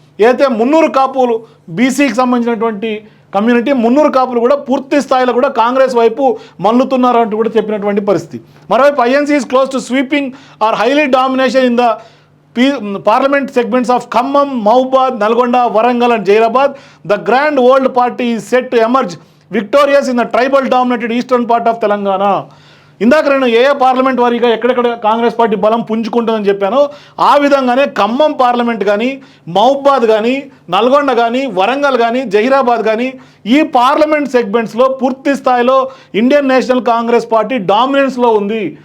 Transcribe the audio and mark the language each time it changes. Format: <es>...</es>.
<te>ఏదైతే మున్నూరు కాపులు బీసీకి సంబంధించినటువంటి కమ్యూనిటీ, మున్నూరు కాపులు కూడా పూర్తి స్థాయిలో కూడా కాంగ్రెస్ వైపు మల్లుతున్నారు అంటూ కూడా చెప్పినటువంటి పరిస్థితి.</te> <en>మరోవైపు INC is close to sweeping or highly domination in the parliament segments of Khammam, Mahbubad, Nalgonda, Warangal and Jairabad. The grand old party is set to emerge victorious in the tribal dominated eastern part of Telangana.</en> <te>ఇందాక నేను ఏ parliament వారీగా ఎక్కడెక్కడ Congress party బలం పుంజుకుంటుందని చెప్పానో ఆ విధంగానే Khammam parliament కానీ, మహబూబాద్ కానీ, నల్గొండ కానీ, వరంగల్ కానీ, జహీరాబాద్ కానీ ఈ పార్లమెంట్ సెగ్మెంట్స్లో పూర్తి స్థాయిలో ఇండియన్ నేషనల్ కాంగ్రెస్ పార్టీ డామినెన్స్లో ఉంది.</te>